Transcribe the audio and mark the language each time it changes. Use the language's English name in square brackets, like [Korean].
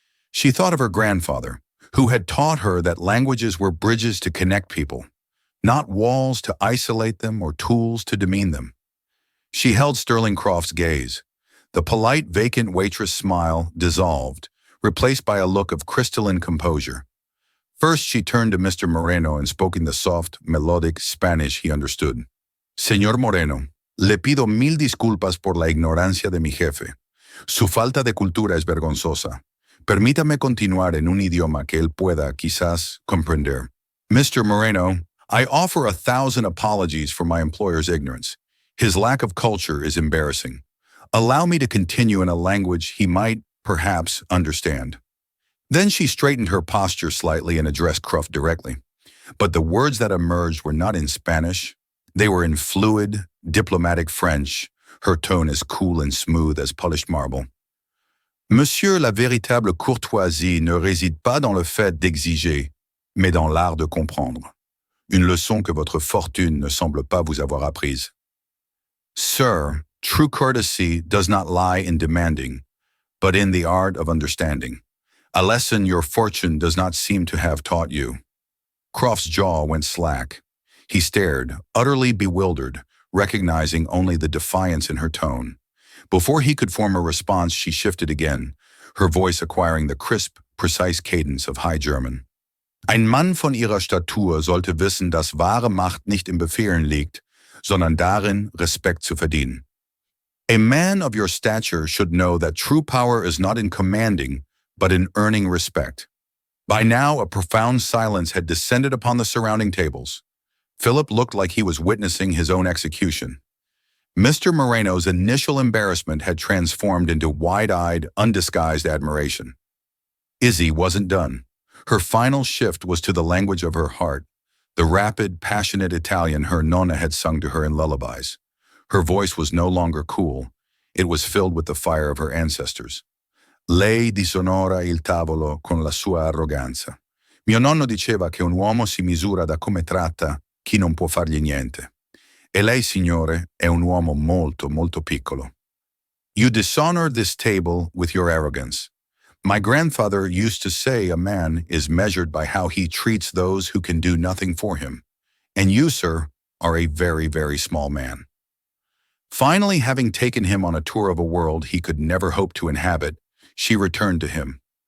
[English] She thought of her grandfather, who had taught her that languages were bridges to connect people, not walls to isolate them or tools to demean them. She held Sterling Croft's gaze. The polite, vacant waitress smile dissolved, replaced by a look of crystalline composure. First, she turned to Mr. Moreno and spoke in the soft, melodic Spanish he understood. [Spanish] Señor Moreno, le pido mil disculpas por la ignorancia de mi jefe. Su falta de cultura es vergonzosa. Permítame continuar en un idioma que él pueda, quizás, comprender. [English] Mr. Moreno, I offer 1,000 apologies for my employer's ignorance. His lack of culture is embarrassing. Allow me to continue in a language he might, perhaps, understand. Then she straightened her posture slightly and addressed Croft directly. But the words that emerged were not in Spanish. They were in fluid, diplomatic French, her tone as cool and smooth as polished marble. [French] Monsieur, la véritable courtoisie ne réside pas dans le fait d'exiger, mais dans l'art de comprendre. Une leçon que votre fortune ne semble pas vous avoir apprise. [English] Sir, true courtesy does not lie in demanding, but in the art of understanding. A lesson your fortune does not seem to have taught you. Croft's jaw went slack. He stared, utterly bewildered, recognizing only the defiance in her tone. Before he could form a response, she shifted again, her voice acquiring the crisp, precise cadence of High German. [German] Ein Mann von ihrer Statur sollte wissen, dass wahre Macht nicht im Befehlen liegt, sondern darin, Respekt zu verdienen. [English] A man of your stature should know that true power is not in commanding, but in earning respect. By now, a profound silence had descended upon the surrounding tables. Philip looked like he was witnessing his own execution. Mr. Moreno's initial embarrassment had transformed into wide-eyed, undisguised admiration. Izzy wasn't done. Her final shift was to the language of her heart, the rapid, passionate Italian her nonna had sung to her in lullabies. Her voice was no longer cool. It was filled with the fire of her ancestors. [Italian] Lei disonora il tavolo con la sua arroganza. Mio nonno diceva che un uomo si misura da come tratta chi non può fargli niente. E lei, signore, è un uomo molto, molto piccolo. [English] You dishonor this table with your arrogance. My grandfather used to say a man is measured by how he treats those who can do nothing for him. And you, sir, are a very, very small man. Finally, having taken him on a tour of a world he could never hope to inhabit, she returned to him.